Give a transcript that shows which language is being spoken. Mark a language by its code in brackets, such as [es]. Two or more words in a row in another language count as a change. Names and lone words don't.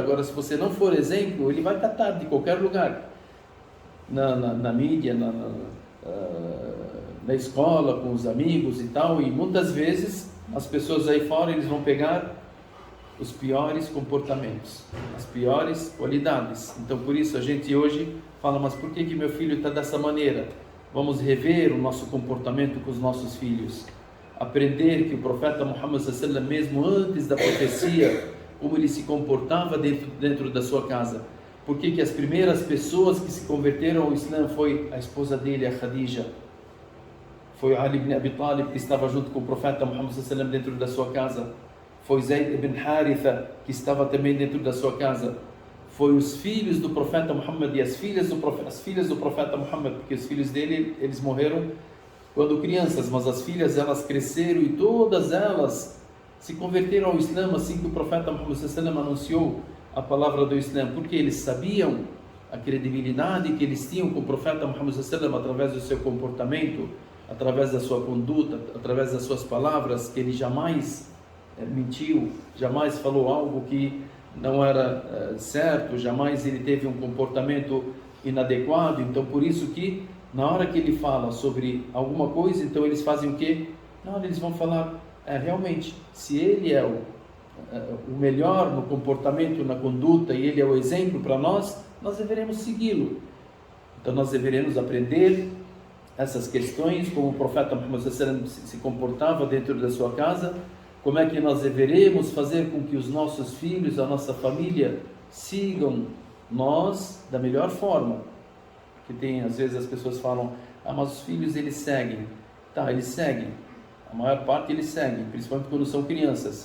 [pt] Agora, se você não for exemplo, ele vai catar de qualquer lugar, na mídia, na escola, com os amigos e tal, e muitas vezes as pessoas aí fora, eles vão pegar os piores comportamentos, as piores qualidades. Então por isso a gente hoje fala, mas por que meu filho está dessa maneira? Vamos rever o nosso comportamento com os nossos filhos, aprender que o profeta Muhammad [ar] صلى الله عليه وسلم, [pt] mesmo antes da profecia, como ele se comportava dentro da sua casa. Por que as primeiras pessoas que se converteram ao Islã foi a esposa dele, a Khadija, foi Ali ibn Abi Talib, que estava junto com o profeta Muhammad [ar] صلى الله عليه وسلم [pt] dentro da sua casa, foi Zayd ibn Haritha, que estava também dentro da sua casa, foi os filhos do profeta Muhammad e as filhas do profeta Muhammad, porque os filhos dele, eles morreram quando crianças, mas as filhas, elas cresceram e todas elas se converteram ao Islã assim que o profeta Muhammad [ar] صلى الله عليه وسلم [pt] anunciou a palavra do Islã, porque eles sabiam a credibilidade que eles tinham com o profeta Muhammad [ar] صلى الله عليه وسلم [pt] através do seu comportamento, através da sua conduta, através das suas palavras, que ele jamais mentiu, jamais falou algo que não era certo, jamais ele teve um comportamento inadequado. Então por isso que na hora que ele fala sobre alguma coisa, então eles fazem o quê? Não, eles vão falar, realmente, se ele é o melhor no comportamento, na conduta, e ele é o exemplo para nós deveremos segui-lo. Então nós deveremos aprender essas questões, como o profeta Muhammad [ar] صلى الله عليه وسلم [pt] se comportava dentro da sua casa, como é que nós deveremos fazer com que os nossos filhos, a nossa família, sigam nós da melhor forma. Porque às vezes as pessoas falam, mas os filhos eles seguem. Tá, eles seguem. A maior parte eles seguem, principalmente quando são crianças.